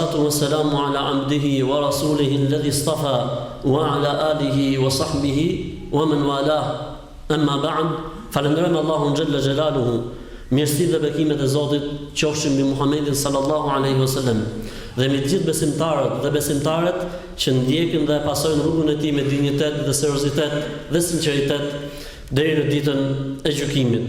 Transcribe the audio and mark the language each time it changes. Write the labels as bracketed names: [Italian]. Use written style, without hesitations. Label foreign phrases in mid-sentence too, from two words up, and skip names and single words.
[Arabic] وسلام على عبده ورسوله الذي اصطفى وعلى آله وصحبه ومن والاه. أما بعد, [Albanian] falenderojmë Allahun [Arabic] جل جلاله. [Albanian] Mirësitë dhe bekimet e Zotit qofshin mbi Muhamedit [Arabic] صلى الله عليه وسلم [Albanian] dhe mbi të gjithë besimtarët dhe besimtaret që ndjekin dhe pasojnë rrugën e tij me dinjitet dhe seriozitet dhe sinqeritet deri në ditën e gjykimit.